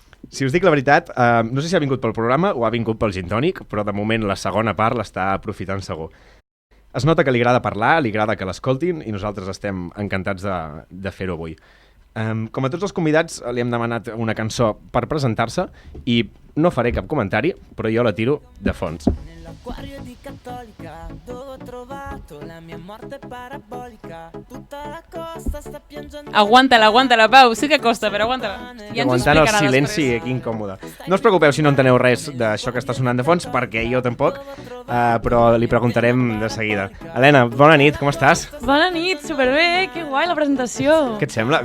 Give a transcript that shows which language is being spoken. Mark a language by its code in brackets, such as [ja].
[ca] Si us dic la veritat, no sé si ha vingut pel programa o ha vingut pel gin tònic, però de moment la segona part l'està aprofitant segur. Es nota que li agrada parlar, li agrada que l'escoltin i nosaltres estem encantats de fer-ho avui. Com a tots els convidats, li hem demanat una cançó per presentar-se i no faré cap comentari, però jo la tiro de fons. [it] Nell'acquario di Cattolica, dove ho trovato la mia morte parabolica, tutta la costa sta piangendo... [ca] Aguanta-la, Pau, sí que costa, però aguanta-la. Ja aguantant el silenci aquí incòmode. No us preocupeu si no enteneu res d'això que està sonant de fons, perquè jo tampoc, però li preguntarem de seguida. Helena, bona nit, com estàs? Bona nit, superbé, que guai la presentació. Què et sembla?